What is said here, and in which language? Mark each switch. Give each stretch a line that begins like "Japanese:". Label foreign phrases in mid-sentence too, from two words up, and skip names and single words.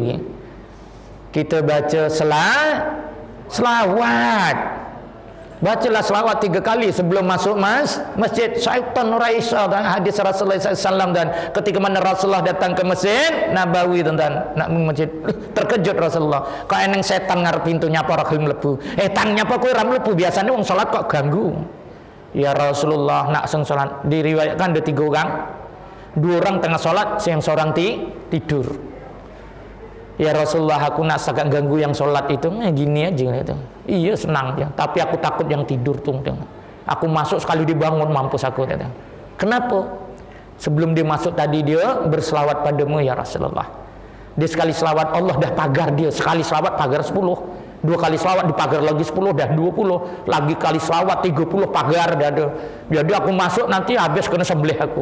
Malay: Kita baca selawat. Bacalah selawat 3 kali sebelum masuk masjid. Syaitan raisa dan hadis Rasulullah SAW, dan ketika mana Rasulullah datang ke masjid Nabawi tuan-tuan, nak masjid, terkejut Rasulullah.
Javanese: Kok eneng setan ngarep pintu nyapa ora gelem mlebu. Tan nyapa kowe ora mlebu, biasanya wong salat kok ganggu.
Malay: Ya Rasulullah, nak sing salat diriwayatkan ada 3 orang. 2 orang tengah salat, yang seorang tidur. Ya Rasulullah, aku nak agak ganggu yang sholat itu.
Indonesian: Gini aja gitu.
Malay: Iya senang dia, tapi aku takut yang tidur tuh. Aku masuk sekali dibangun, mampus aku. Kenapa? Sebelum dia masuk tadi dia berselawat padamu ya Rasulullah. Dia sekali selawat Allah dah pagar dia. Sekali selawat pagar 10. 2 kali selawat dipagar lagi 10, dah 20. Lagi kali selawat 30 pagar dah ada. Jadi aku masuk nanti habis kena sembelih aku.